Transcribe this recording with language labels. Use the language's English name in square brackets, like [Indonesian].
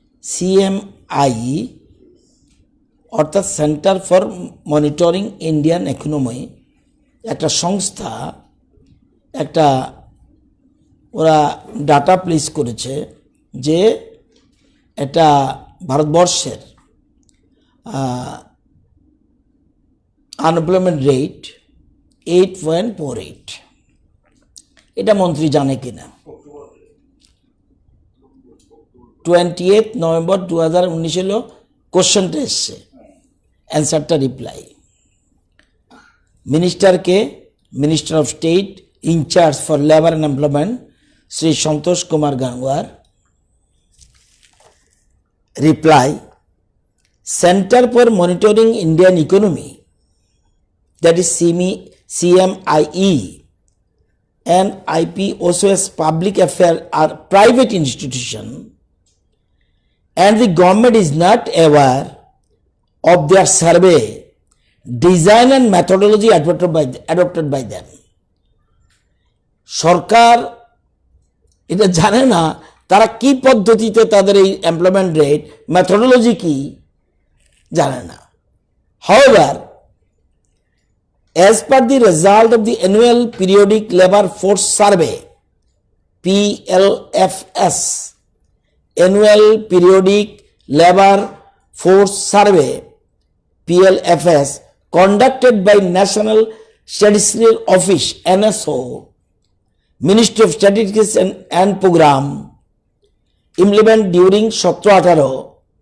[Bangla] CMIE অর্থাৎ centre for monitoring Indian economy একটা সংস্থা, একটা ওরা ডাটা প্লেস করেছে যে এটা ভারতবর্ষের আনএমপ্লয়মেন্ট রেট 8.48। এটা মন্ত্রী জানে কিনা? 28 নভেম্বর 2019 হলো কোশ্চেনটা এসছে, অ্যান্সারটা reply. [English] মিনিস্টারকে, minister of state in charge for labour and employment Shri Santosh Kumar Gangwar reply, centre for monitoring Indian economy, that is CMIE, and IPOS public affair are private institution, and the government is not aware of their survey design and methodology adopted by them. [Bangla] সরকার এটা জানে না তারা কি পদ্ধতিতে তাদের এই employment rate methodology কি জানে না। [English] However, as per the result of the annual periodic labor force survey PLFS, annual periodic labor force survey PLFS conducted by National Statistical Office NSO, Ministry of Statistics and Program, implement during 17-18